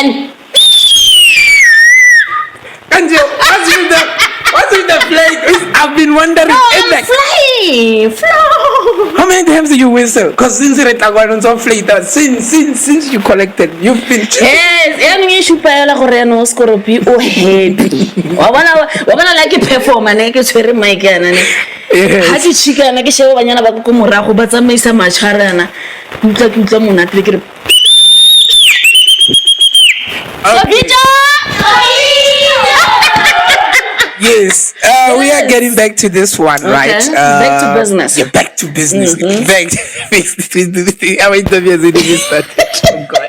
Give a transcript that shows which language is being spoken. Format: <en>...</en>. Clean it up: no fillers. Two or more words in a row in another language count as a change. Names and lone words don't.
<en>And what's with the plane? I've been wondering. Flow. How many times do you whistle? Because since you collected, you've been. Yes, I'm Ausi Koropi o happy.</en> <nso>Wa bona like performer ne ke tshwere mic yana ne. Ha ke chika na ke sheba banyana ba go morago ba tsamaisa matšharana. Kutla monate le ke re.</nso> <en>Yes, we are getting back to this one, right? Back to business. Yeah, back to business. Back to how many times did you start? Oh God.</en>